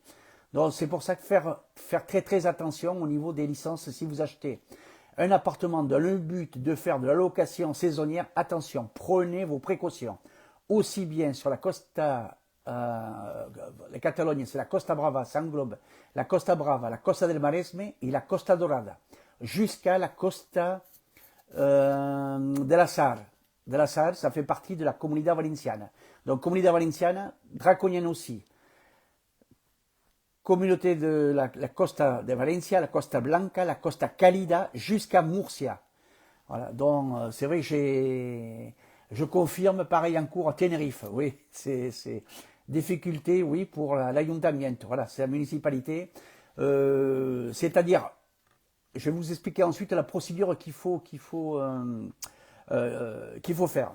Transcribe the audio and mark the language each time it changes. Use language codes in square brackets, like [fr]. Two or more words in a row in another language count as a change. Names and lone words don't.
[fr] Donc c'est pour ça que faire très très attention au niveau des licences. Si vous achetez un appartement dans le but de faire de la location saisonnière, attention, prenez vos précautions. Aussi bien sur la Costa, la Catalogne, c'est la Costa Brava, ça englobe la Costa Brava, la Costa del Maresme et la Costa Dorada, jusqu'à la Costa de la Sarre. De la Sarre, ça fait partie de la Comunidad Valenciana. Donc, Comunidad Valenciana, draconienne aussi. Communauté de la Costa de Valencia, la Costa Blanca, la Costa Cálida, jusqu'à Murcia. Voilà, donc c'est vrai que je confirme, pareil en cours à Tenerife. Oui, c'est difficulté, oui, pour l'ayuntamiento. Voilà, c'est la municipalité. C'est-à-dire, je vais vous expliquer ensuite la procédure qu'il faut faire.